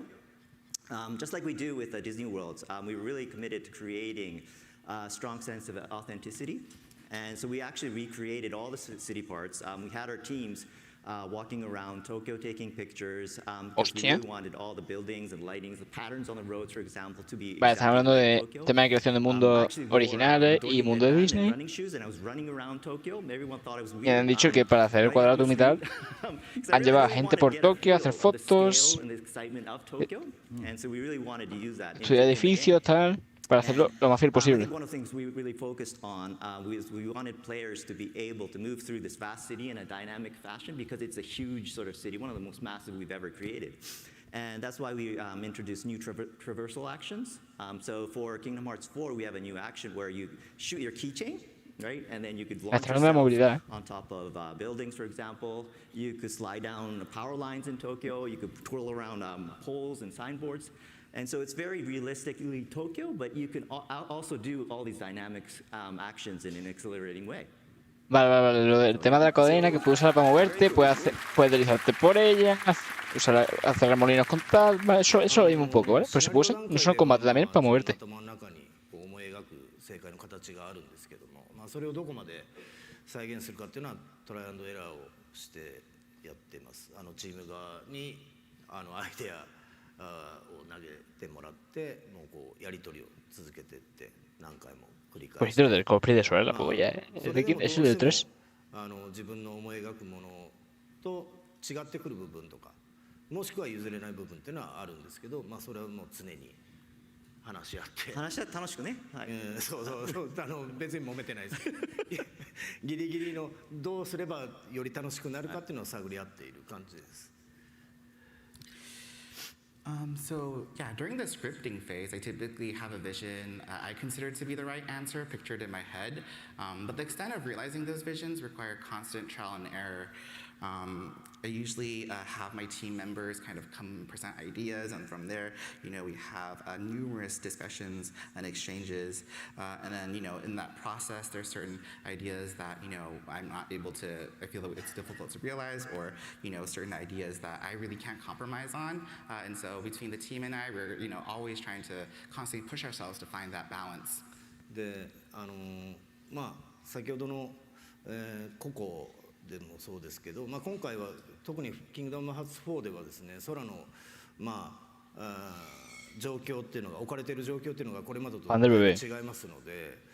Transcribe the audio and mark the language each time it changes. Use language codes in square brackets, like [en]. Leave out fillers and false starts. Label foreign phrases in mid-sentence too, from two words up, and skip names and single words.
[en] Just like we do with Disney worlds, we were really committed to creating a strong sense of authenticity. And so we actually recreated all the city parts. We had our teams walking around Tokyo taking pictures. We really wanted all the buildings and lightings, the patterns on the roads, for example, to be [es] Vale, estamos hablando de tema de creación de mundos originales y mundo de Disney. Y han dicho que para hacer el Cuadratum y tal, han llevado a gente por Tokio a hacer fotos, estudiar edificios, tal, para hacerlo lo más fiel posible. [en] One of the things we really focused on was we wanted players to be able to move through this vast city in a dynamic fashion because it's a huge sort of city, one of the most massive we've ever created. And that's why we introduced new traversal actions. So for Kingdom Hearts 4, we have a new action where you shoot your keychain, right? And then you could launch yourself on top of buildings, for example. You could slide down power lines in Tokyo. You could twirl around poles and signboards. And so it's very realistically Tokyo, but you can also do all these dynamic actions in an exhilarating way. [es] Vale. El tema de la cadena que puedes usar para moverte, puedes deslizarte por ella, hacer remolinos con tal. Vale, eso lo vimos un poco, ¿vale? Pero se puede usar no solo en combate, también para moverte. [ja] それをどこまで再現するかっていうのはトライアンドエラーをしてやってます。チーム側にアイデアを投げてもらってもうこうやり取りを続けていって何回も繰り返 [es] Pues [ja] して [es] lo del cosplay de Sora, la juego ya, ¿eh? [ja] それでもどう [es] Es el del [ja] しても 3. 自分の思い描くものと違ってくる部分とかもしくは譲れない部分っていうのはあるんですけど、それはもう常に話し合って話し合って楽しくね、はい、そう別に揉めてないですギリギリのどうすればより楽しくなるかっていうのを探り合っている感じです。 [en] So yeah, during the scripting phase, I typically have a vision I consider to be the right answer pictured in my head, but the extent of realizing those visions require constant trial and error. I usually have my team members kind of come and present ideas, and from there, we have numerous discussions and exchanges, and then, in that process, there's certain ideas that, I'm not able to, I feel that it's difficult to realize, or, certain ideas that I really can't compromise on, and so between the team and I, we're, always trying to constantly push ourselves to find that balance. [ja] で、先ほどの、個々でもそうですけど、今回は特にキングダムハーツ4ではですね、空の状況っていうのが置かれている状況っていうのがこれまでと違いますので、